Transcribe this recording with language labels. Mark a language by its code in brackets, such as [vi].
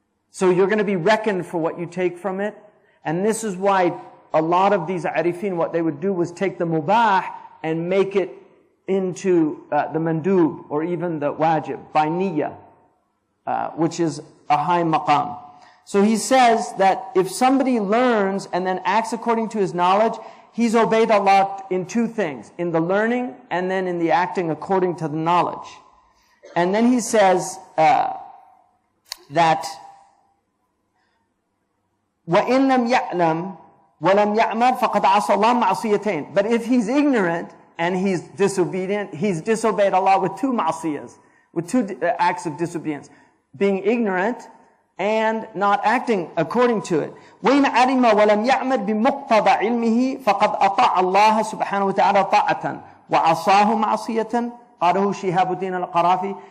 [en] So you're going to be reckoned for what you take from it. And this is why a lot of these arifin, what they would do was take the mubah and make it into the mandub, or even the wajib, by niyyah, which is a high maqam. So he says that if somebody learns and then acts according to his knowledge, he's obeyed Allah in 2 things, in the learning and then in the acting according to the knowledge. And then he says that [ar] وَإِن لَمْ يَعْلَمْ وَلَمْ يَعْمَلْ فَقَدْ عَصَى اللَّهَ مَعْصِيَتَيْنِ. [en] But if he's ignorant and he's disobedient, he's disobeyed Allah with 2 ma'siyas, with 2 acts of disobedience. Being ignorant and not acting according to it. [ar] وَإِنْ عَلِمَ وَلَمْ يَعْمَلْ بِمُقْتَضَى عِلْمِهِ فَقَدْ أَطَاعَ اللَّهَ سُبْحَانَهُ وَتَعَالَى طَاعَةً وَعَصَاهُ مَعْصِيَةً قَالَهُ شِهَابُ الدِّينِ الْقَرَافِي.